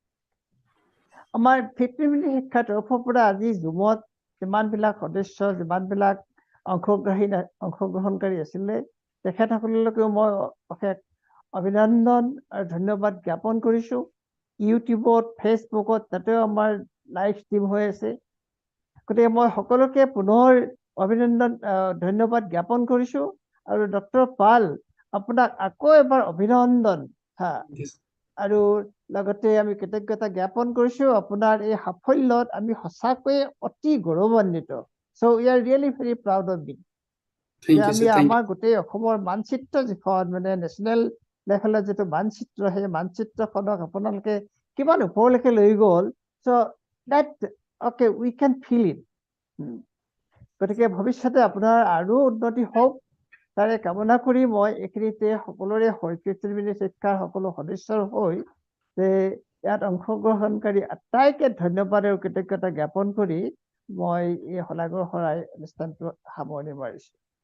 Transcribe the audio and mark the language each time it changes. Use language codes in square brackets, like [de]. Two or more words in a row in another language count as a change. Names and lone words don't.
[as] আমাৰ 15 মিনিট শিক্ষাৰ তৰফৰ পৰা আজি জুমত যিমানবিলাক সদস্য যিমানবিলাক অংশগ্ৰহণকাৰী আছিলে তেখেতসকললৈকেও মই অশেষ অভিনন্দন আৰু ধন্যবাদ জ্ঞাপন কৰিছো ইউটিউবত ফেচবুকত তাতেও আমাৰ [en] live stream [as] হৈ আছে গতিকে মই সকলোকে পুনৰ অভিনন্দন ধন্যবাদ জ্ঞাপন কৰিছো আৰু ডক্টৰ পাল আপোনাক আকৌ এবাৰ অভিনন্দন আৰু লগতে আমি কৃতজ্ঞতা জ্ঞাপন কৰিছো আপোনাৰ এই সাফল্যত আমি সঁচাকৈয়ে অতি গৌৰৱান্বিত [en] so we are really very proud of you [as] আমি আমাৰ গোটেই অসমৰ মানচিত্ৰ যিখন মানে [en] national levelৰ [as] যিটো মানচিত্ৰ সেই মানচিত্ৰখনক আপোনালোকে কিমান ওপৰলৈকে লৈ গ'ল [en] so that okay we can feel it [as] গতিকে ভৱিষ্যতে আপোনাৰ আৰু উন্নতি হওক তাৰে কামনা কৰি মই এইখিনিতে সকলোৰে হৈ 15 মিনিট শিক্ষাৰ সকলো সদস্যৰ হৈ যে ইয়াত অংশগ্ৰহণকাৰী আটাইকে ধন্যবাদ আৰু কৃতজ্ঞতা জ্ঞাপন কৰি মই এই শলাগৰ শৰাই অনুষ্ঠানটো সামৰণি মাৰিছো